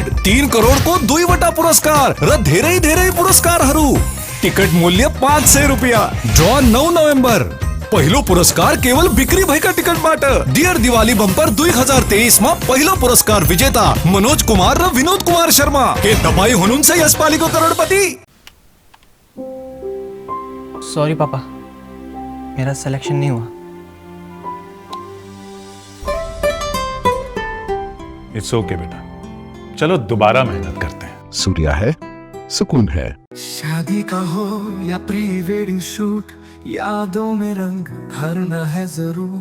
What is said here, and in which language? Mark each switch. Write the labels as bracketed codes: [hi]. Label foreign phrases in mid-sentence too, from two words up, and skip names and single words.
[ne] 3 करोड को 2वटा पुरस्कार र धेरै धेरै पुरस्कारहरू। टिकट मूल्य 500 रुपियाँ। ड्र 9 नोभेम्बर। पहिलो पुरस्कार केवल बिक्री भएका टिकटबाट। डियर दिवाली बम्पर 2023 मा पहिलो पुरस्कार विजेता मनोज कुमार र विनोद कुमार शर्मा। के तपाईँ हुनुहुन्छ यसपालिको करोडपति? [hi] सॉरी पापा, मेरा सिलेक्शन नहीं हुआ। [en] it's okay [hi] बेटा, चलो दोबारा मेहनत करते हैं। सूर्या है, सुकून है। शादी का हो या [en] pre wedding shoot, [hi] यादों में रंग भरना है जरूर।